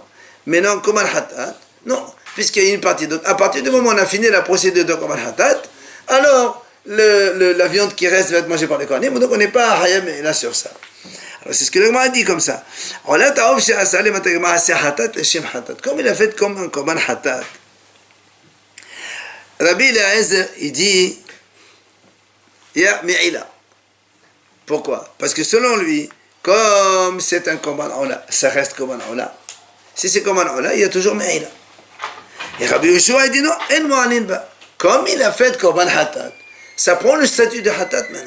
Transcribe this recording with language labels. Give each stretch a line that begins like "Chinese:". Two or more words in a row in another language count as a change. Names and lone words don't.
French: Mais non, comme un hatat, non, puisqu'il y a une partie. Donc, à partir du moment où on a fini la procédure de comme un hatat, alors la viande qui reste va être mangée par les Kohanim, donc on n'est pas
Hebrew: חייב מעילה
French: sur ça. Alors, c'est ce que le Gemara dit comme ça. Comme il a fait comme un
Hebrew: קרבן חטאת.
French: Rabbi Eliezer, il dit, il y a me'ila. Pourquoi? Parce que selon lui, comme c'est un
Hebrew: קרבן עולה,
French: ça reste
Hebrew: קרבן עולה.
French: Si c'est
Hebrew: קרבן עולה,
French: il y a toujours me'ila. Et Rabbi Yoshua, il dit non,
Hebrew: אין מועלין בה.
French: Comme il a fait
Hebrew: קרבן חטאת,
French: ça prend le statut de hatat maintenant.